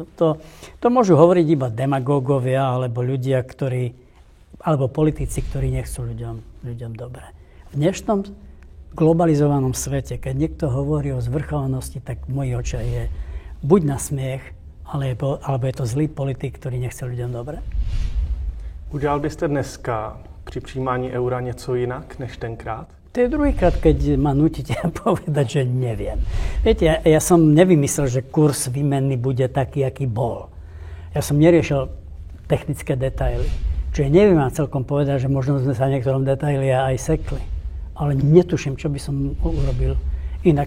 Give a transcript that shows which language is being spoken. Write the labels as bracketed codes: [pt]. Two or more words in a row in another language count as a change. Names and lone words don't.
[sk] To môžu hovoriť iba demagógovia alebo ľudia, alebo politici, ktorí nechcú ľuďom dobre. V dnešnom globalizovanom svete, keď niekto hovorí o zvrchovanosti, tak v mojich očiach je buď na smiech, alebo je to zlý politik, ktorý nechce ľuďom dobre. [cs] Udělal byste dneska při přijímání eura něco jinak než tenkrát? [sk] To je druhýkrát, keď ma nutíte povedať, že neviem. Viete, ja som nevymyslel, že kurz výmenný bude taký, aký bol. Ja som neriešil technické detaily. Čiže neviem vám celkom povedať, že možno sme sa v niektorom detaili aj sekli. Ale netuším, čo by som urobil inak.